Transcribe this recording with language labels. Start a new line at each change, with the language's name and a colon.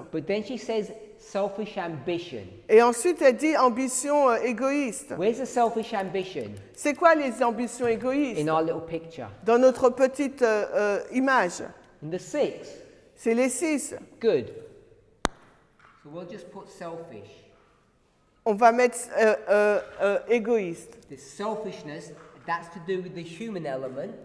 English: But then she says selfish ambition.
French: Et ensuite, elle dit ambition égoïste.
English: Where's the selfish ambition?
French: C'est quoi les ambitions égoïstes?
English: In our little picture.
French: Dans notre petite image,
English: In the 6.
French: c'est les 6.
English: Good. So we'll just put selfish.
French: On va mettre égoïste.
English: The selfishness, that's to do with the human element.